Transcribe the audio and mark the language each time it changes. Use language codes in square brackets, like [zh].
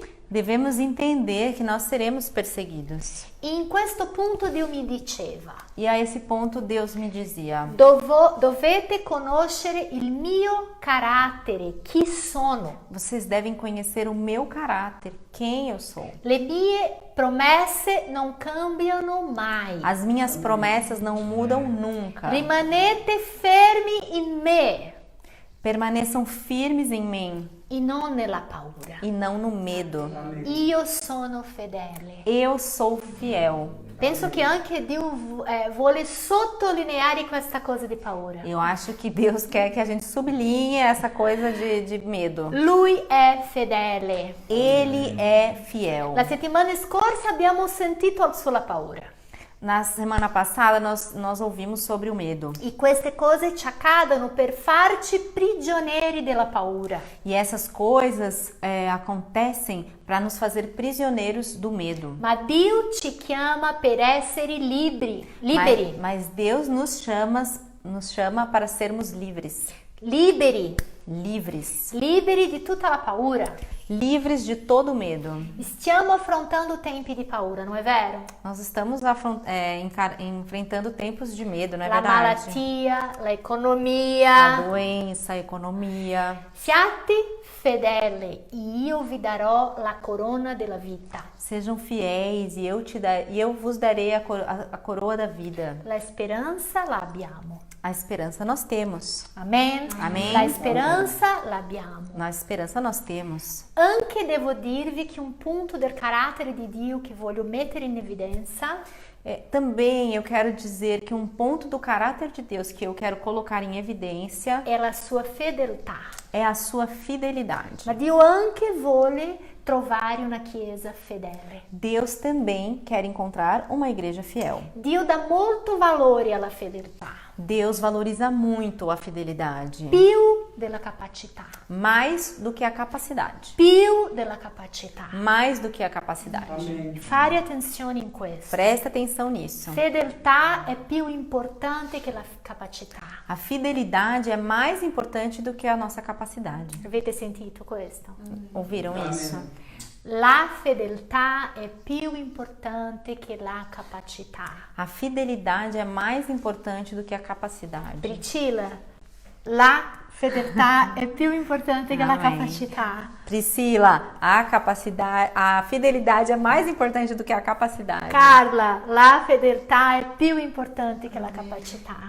[pt] Devemos entender que nós seremos perseguidos. [it] E in questo punto Dio mi diceva: [pt] E a esse ponto Deus me dizia: [it] dovete conoscere il mio carattere, chi sono. [pt] vocês devem conhecer o meu caráter, quem eu sou. [it] Le mie promesse non cambiano mai. [pt] As minhas promessas não mudam nunca. [it] Rimanete fermi in me [pt] Permaneçam firmes em mim [it] e non nella paura. [pt] e não no medo. [it] Io sono fedele. [pt] Eu sou fiel. [it] Penso che anche Dio vuole sottolineare questa cosa di paura. [pt] Eu acho que Deus quer que a gente sublinhe essa coisa de medo. [it] Lui è fedele. [pt] Ele é fiel. [it] La settimana scorsa abbiamo sentito sulla paura. [pt] Na semana passada nós ouvimos sobre o medo. [it] E queste cose ci accadono per farci prigionieri della paura. [pt] E essas coisas acontecem para nos fazer prisioneiros do medo. [it] Ma Dio ci chiama per essere liberi. [pt] Mas Deus nos chama para sermos livres. [it] Liberi. [pt] Livres. [it] Liberi di tutta la paura. [pt] Livres de todo medo. [it] Stiamo affrontando tempi di paura, non è vero? [pt] Nós estamos enfrentando tempos de medo, não é [it] La [pt] verdade? [it] malattia, la [pt] A [it] economia. [pt] doença, a economia. [it] Siate fedeli, io vi darò la corona della vita. [pt] Sejam fiéis e eu vos darei a coroa da vida. [it] La speranza l'abbiamo. [pt] A esperança nós temos. [it] Amen? [pt] Amém. [it] La speranza l'abbiamo. [pt] Na esperança nós temos. [it] Anche devo dirvi che un punto del carattere di Dio che voglio mettere in evidenza [pt] Também eu quero dizer que um ponto do caráter de Deus que eu quero colocar em evidência [it] è la sua fedeltà. [pt] é a sua fidelidade. [it] Ma Dio anche vuole trovare una chiesa fedele. [pt] Deus também quer encontrar uma igreja fiel. [it] Dio dà molto valore alla fedeltà, [pt] Deus valoriza muito a fidelidade, [it] più della capacità, [pt] mais do que a capacidade. [it] più della capacità. [pt] Mais do que a capacidade. [it] Fare attenzione in questo. [pt] Presta atenção nisso. [it] Fedeltà è più importante che la capacità. [pt] A fidelidade é mais importante do que a nossa capacidade. [it] Avete sentito questo? [pt] Ouviram isso? [it] La fedeltà è più importante che la capacità. [pt] A fidelidade é mais importante do que a capacidade. [it] Priscilla, la fedeltà è più importante che la [pt] Amém. [it] capacità. [pt] Priscila, a fidelidade é mais importante do que a capacidade. [it] Carla, la fedeltà è più importante che la capacità.